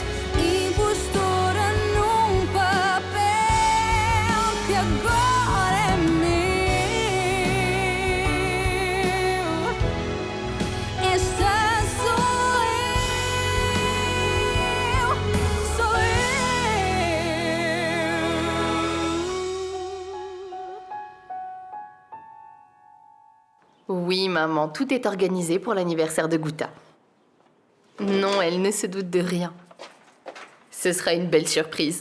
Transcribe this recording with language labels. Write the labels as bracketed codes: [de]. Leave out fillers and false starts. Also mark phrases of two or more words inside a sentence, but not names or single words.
[pt] Impostora num papel que agora é meu. Esta sou eu, sou eu. [fr] Oui, maman, tout est organisé pour l'anniversaire de Gouta. Non, elle ne se doute de rien. Ce sera une belle surprise.